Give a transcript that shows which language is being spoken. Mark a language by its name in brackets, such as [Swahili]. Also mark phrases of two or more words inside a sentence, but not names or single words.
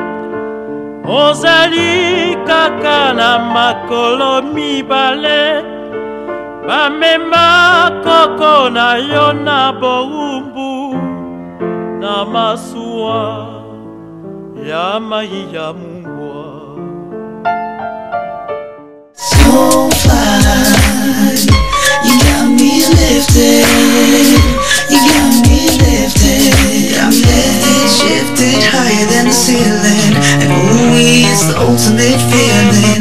[Lingala] ozali kaka na makolo mibale, bamema koko na yo na bowumbu, na masuwa ya mai ya mungwa. [English] So fly, you got me lifted, you got me lifted. I'm lifted, shifted higher than the ceiling, and ooh, it's the ultimate feeling.